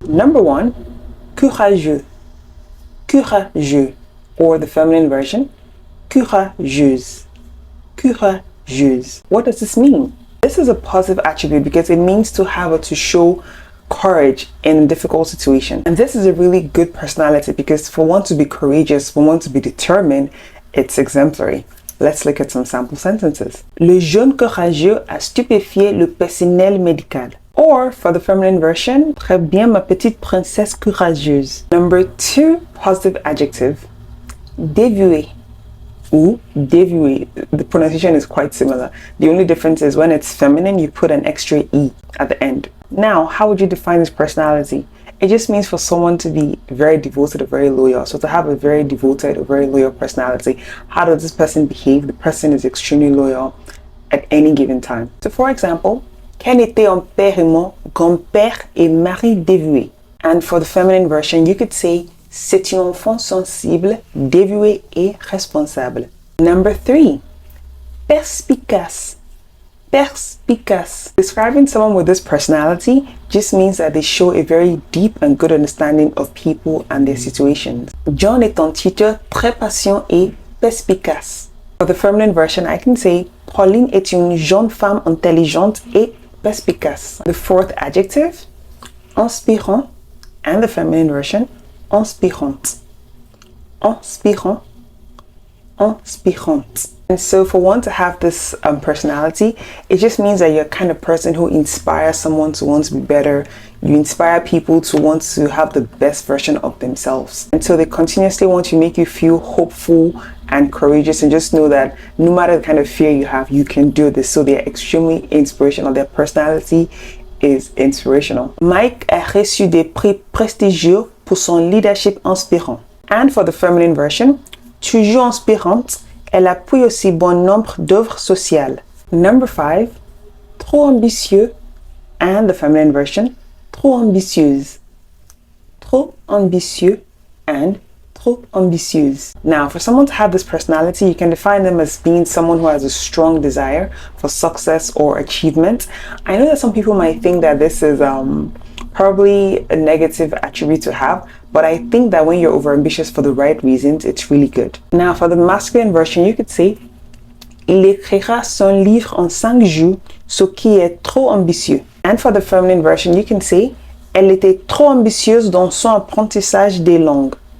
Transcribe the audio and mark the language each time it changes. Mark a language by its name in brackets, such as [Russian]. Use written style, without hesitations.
[English] Number one, courageux. Courageux, or the feminine version, courageuse. Courageuse. What does this mean? This is a positive attribute because it means to have or to show courage in a difficult situation. And this is a really good personality because for one to be courageous, for one to be determined, it's exemplary. Let's look at some sample sentences. [French] Le jeune courageux a stupéfié le personnel médical. [English] Or for the feminine version, [French] très bien ma petite princesse courageuse. [English] Number two positive adjective, dévoué. [French] Ou dévoué. [English] The pronunciation is quite similar. The only difference is when it's feminine, you put an extra E at the end. Now, how would you define this personality? It just means for someone to be very devoted or very loyal. So to have a very devoted or very loyal personality, how does this person behave? The person is extremely loyal at any given time. So for example, [French] Ken était un père et mon grand-père et mari dévoué. [English] And for the feminine version, you could say [French] c'est un enfant sensible, dévoué et responsable. [English] Number three, perspicace. Perspicace. Describing someone with this personality just means that they show a very deep and good understanding of people and their situations. [French] John est un tuteur très patient et perspicace. [English] For the feminine version, I can say [French] Pauline est une jeune femme intelligente et perspicace. [English] The fourth adjective, inspirant, and the feminine version, inspirante. Inspirant. [French] Inspirante. [English] And so for one to have this personality, it just means that you're the kind of person who inspires someone to want to be better. You inspire people to want to have the best version of themselves. And so they continuously want to make you feel hopeful and courageous, and just know that no matter the kind of fear you have, you can do this. So they're extremely inspirational. Their personality is inspirational. [French] Mike a reçu des prix prestigieux pour son leadership inspirant. [English] And for the feminine version, [French] toujours inspirante, elle appuie aussi bon nombre d'œuvres sociales. [English] Number five, trop ambitieux, and the feminine version, trop ambitieuse. [French] Trop ambitieux and trop ambitieuse. [English] Now, for someone to have this personality, you can define them as being someone who has a strong desire for success or achievement. I know that some people might think that this is probably a negative attribute to have, but I think that when you're overambitious for the right reasons, it's really good. Now, for the masculine version, you could say [French] il écrira son livre en 5 jours, ce qui est trop ambitieux. [English] And for the feminine version, you can say [French] elle était trop ambitieuse dans son apprentissage des langues.